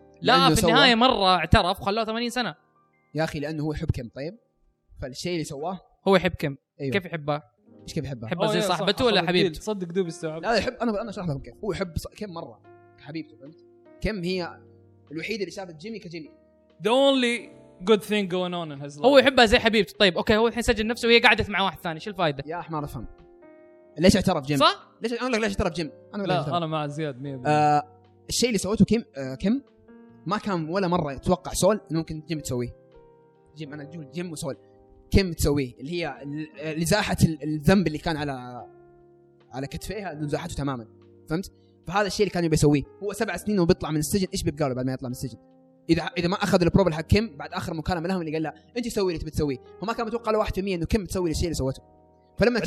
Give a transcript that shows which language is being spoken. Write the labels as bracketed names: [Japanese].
[Arabic] لا في النهايه مره اعترف وخلاه 80 سنه يا اخي لانه هو يحب كم طيب فالشيء اللي سواه هو يحب كم أيوه. كيف يحبها ايش كيف يحبها يحبها زي صاحبته ولا حبيبته صدق دوب استوعب لا يحب انا اشرح لكم كيف هو يحب كم مره حبيبته فهمت كم هي الوحيده اللي شافت جيمي كجيمي [English] the only good thing going on in his life [Arabic] هو يحبها زي حبيبته طيب اوكي هو الحين سجل نفسه وهي قعدت مع واحد ثاني شو الفايده يا احمر افهم ليش اعترف جيم صح ليش اقول لك ليش اعترف جيم انا لا اعترف. انا مع زياد 100% الشيء اللي سويته كم كم ما كان ولا مره يتوقع سول انه ممكن جيم تسويه جيم انا جول جيم وسول كم تسويه اللي هي لزاحة الذنب اللي كان على كتفيها لزاحته تماما فهمت فهذا الشيء اللي كان يبي يسويه هو 7 سنين وبيطلع من السجن ايش بيبقى له بعد ما يطلع من السجن اذا ما اخذ البروب حق كم بعد اخر مكالمه لهم اللي قال لها انت سوي اللي تبي تسويه وما كان متوقع له 1% انه كم تسوي الشيء اللي سوته فلما